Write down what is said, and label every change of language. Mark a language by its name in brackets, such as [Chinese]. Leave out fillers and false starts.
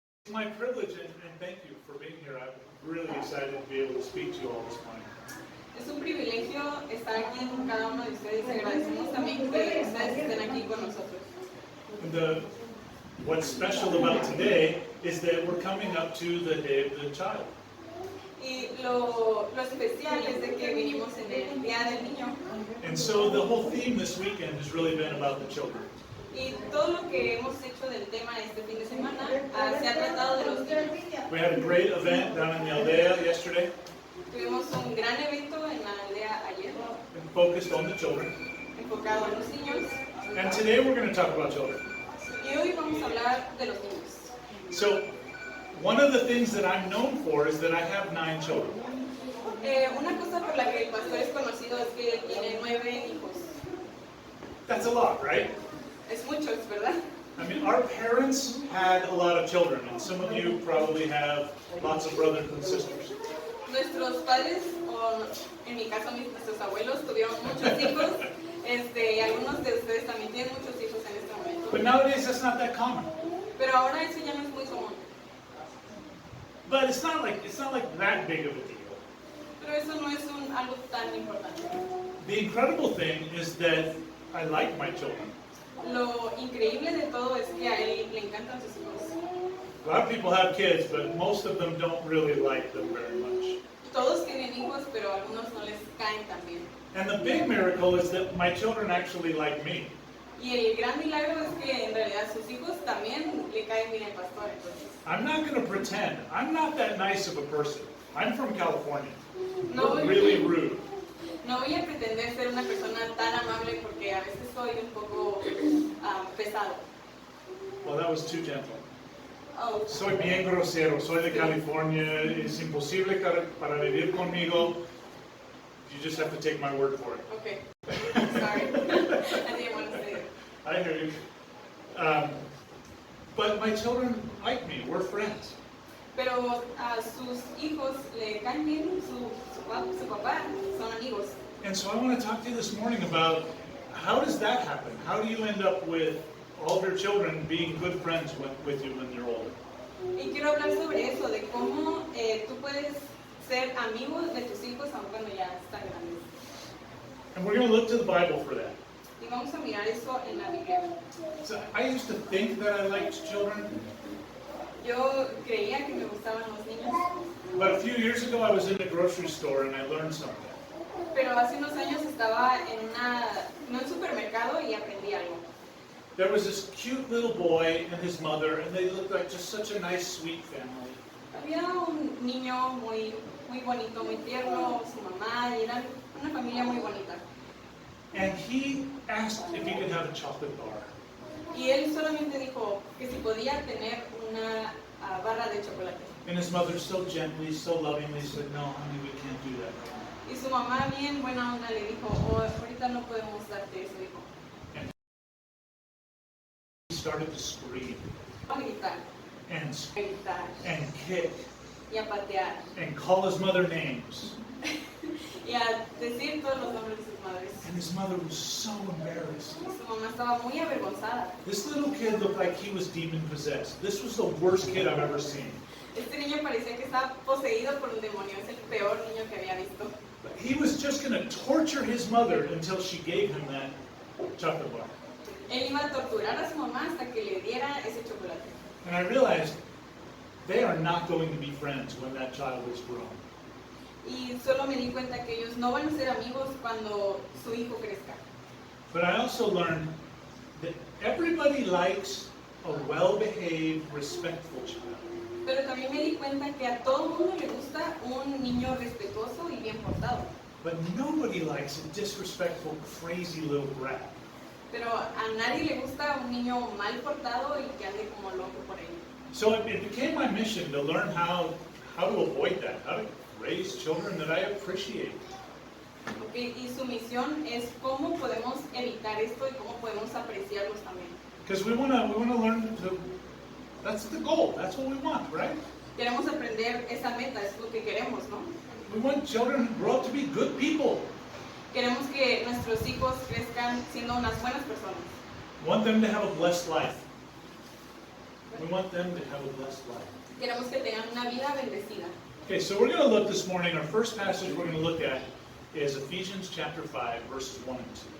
[English] It's my privilege and thank you for being here. I'm really excited to be able to speak to you all this morning. [Spanish] Es un privilegio estar aquí con cada uno de ustedes y agradecemos también que ustedes estén aquí con nosotros. [English] And what's special about today is that we're coming up to the Day of the Child. [Spanish] Y lo especial es de que vinimos en el Día del Niño. [English] And so the whole theme this weekend has really been about the children. [Spanish] Y todo lo que hemos hecho del tema este fin de semana se ha tratado de los niños. [English] We had a great event down in the aldea yesterday. [Spanish] Tuvimos un gran evento en la aldea ayer, [English] And focused on the children. [Spanish] enfocado en los niños. [English] And today we're going to talk about children. [Spanish] Y hoy vamos a hablar de los niños. [English] So one of the things that I'm known for is that I have 9 children. [Spanish] Una cosa por la que el pastor es conocido es que él tiene 9 hijos. [English] That's a lot, right? [Spanish] Es muchos, ¿verdad? [English] I mean, our parents had a lot of children, and some of you probably have lots of brothers and sisters. [Spanish] Nuestros padres, o en mi caso nuestros abuelos, tuvieron muchos hijos. Y algunos de ustedes también tienen muchos hijos en este momento. [English] But nowadays, that's not that common. [Spanish] Pero ahora eso ya no es muy común. [English] But it's not like that big of a deal. [Spanish] Pero eso no es algo tan importante. [English] The incredible thing is that I like my children. [Spanish] Lo increíble de todo es que a él le encantan sus hijos. [English] A lot of people have kids, but most of them don't really like them very much. [Spanish] Todos tienen hijos, pero a algunos no les caen tan bien. [English] And the big miracle is that my children actually like me. [Spanish] Y el gran milagro es que en realidad sus hijos también le caen bien al pastor. Entonces, [English] I'm not going to pretend. I'm not that nice of a person. I'm from California. [Spanish] no [English] We're [Spanish] voy, [English] really rude. [Spanish] no voy a pretender ser una persona tan amable porque a veces soy un poco pesado. [English] Well, that was too gentle. Oh, [Spanish] Soy bien grosero, soy de California, es imposible para vivir conmigo. [English] You just have to take my word for it. okay. Sorry. I didn't want to say it. I hear you. But my children like me, we're friends. [Spanish] Pero a sus hijos le caen bien, su papá son amigos. [English] And so I want to talk to you this morning about how does that happen? How do you end up with all of your children being good friends with you when you're older? [Spanish] Y quiero hablar sobre eso, de cómo tú puedes ser amigo de tus hijos aun cuando ya están grandes. [English] And we're going to look to the Bible for that. [Spanish] Y vamos a mirar eso en la Biblia. [English] So I used to think that I liked children, [Spanish] Yo creía que me gustaban los niños, [English] but a few years ago I was in a grocery store and I learned something. [Spanish] pero hace unos años estaba en un supermercado y aprendí algo. [English] There was this cute little boy and his mother, and they looked like just such a nice, sweet family. [Spanish] Había un niño muy bonito, muy tierno, su mamá, y eran una familia muy bonita. [English] And he asked if he could have a chocolate bar. [Spanish] Y él solamente dijo que si podía tener una barra de chocolate. [English] And his mother so gently, so lovingly said, "No, honey, we can't do that right now." [Spanish] Y su mamá bien buena onda le dijo, oh, ahorita no podemos darte eso, hijo. [English] He started to scream [Spanish] A gritar, [English] and [Spanish] a gritar, [English] and kick [Spanish] y a patear, [English] and call his mother names. [Spanish] y a decir todos los nombres de sus madres. [English] And his mother was so embarrassed. [Spanish] Y su mamá estaba muy avergonzada. [English] This little kid looked like he was demon possessed. This was the worst kid I've ever seen. [Spanish] Este niño parecía que estaba poseído por un demonio, es el peor niño que había visto. [English] But he was just going to torture his mother until she gave him that chocolate bar. [Spanish] Él iba a torturar a su mamá hasta que le diera ese chocolate. [English] And I realized they are not going to be friends when that child is grown. [Spanish] Y solo me di cuenta que ellos no van a ser amigos cuando su hijo crezca. [English] But I also learned that everybody likes a well-behaved, respectful child. [Spanish] Pero también me di cuenta que a todo mundo le gusta un niño respetuoso y bien portado. [English] But nobody likes a disrespectful, crazy little brat. [Spanish] Pero a nadie le gusta un niño mal portado y que ande como loco por ahí. [English] So it became my mission to learn how to avoid that, how to raise children that I appreciate. [Spanish] Okay, y su misión es cómo podemos evitar esto y cómo podemos apreciarlos también. [English] Because we want to learn to. That's the goal. That's what we want, right? [Spanish] Queremos aprender esa meta, es lo que queremos, ¿no? [English] We want children to grow up to be good people. [Spanish] Queremos que nuestros hijos crezcan siendo unas buenas personas. [English] We want them to have a blessed life. We want them to have a blessed life. [Spanish] Queremos que tengan una vida bendecida. [English] Okay, so we're going to look this morning, our first passage we're going to look at is Ephesians chapter 5, verses 1 and 2.